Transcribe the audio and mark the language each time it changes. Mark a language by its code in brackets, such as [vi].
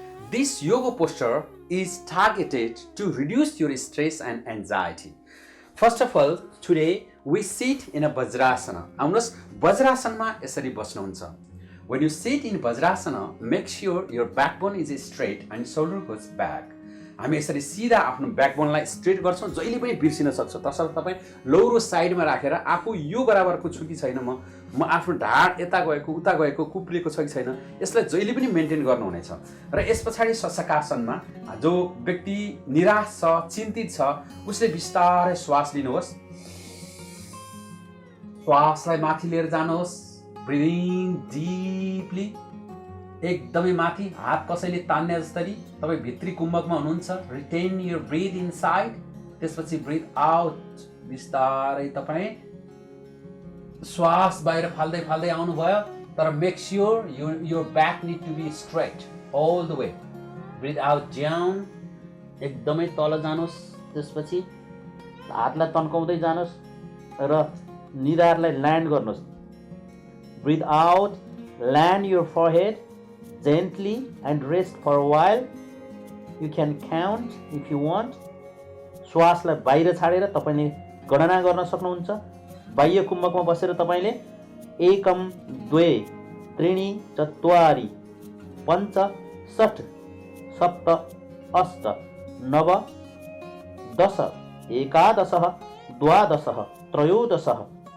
[en] This yoga posture is targeted to reduce your stress and anxiety. First of all, today we sit in a Vajrasana. [ne] आउनुहोस् वज्रासनमा यसरी बस्नुहुन्छ। [en] When you sit in Vajrasana, make sure your backbone is straight and shoulder goes back. [ne] हामी यसरी सिधा आफ्नो ब्याकबोनलाई straight गर्छौँ। जहिले पनि बिर्सिन सक्छ। तसर्थ तपाईँ लौरो साइडमा राखेर आफू यो बराबरको छु कि छैन, म आफ्नो ढाड यता गएको उता गएको कुप्रिएको छ कि छैन, यसलाई जहिले पनि मेन्टेन गर्नुहुनेछ। र यस पछाडि शशकासनमा जो व्यक्ति निराश छ, चिन्तित छ, उसले बिस्तारै श्वास लिनुहोस्। श्वासलाई माथि लिएर जानुहोस्। [en] breathing deeply, [ne] एकदमै माथि, हात कसैले तान्ने जस्तै तपाई भित्री कुम्भकमा हुनुहुन्छ। [en] retain your breath inside, [ne] त्यसपछि [en] Breath out. [ne] बिस्तारै तपाई श्वास बाहिर फाल्दै फाल्दै आउनुभयो, तर [en] Make sure your back need to be straight all the way. Breath out down, [ne] एकदमै तल जानुहोस्। त्यसपछि हातलाई तन्काउँदै जानुहोस् र निधारलाई ल्यान्ड गर्नुहोस्। [en] breath out, [ne] land your [en] forehead gently and rest for a while. You can count if you want. [ne] श्वासलाई बाहिर छाडेर तपाईले गणना गर्न सक्नुहुन्छ। बाह्य कुम्भकमा बसेर तपाईले 1 2 3 4 5 6 7 8 9 10 11 12 13।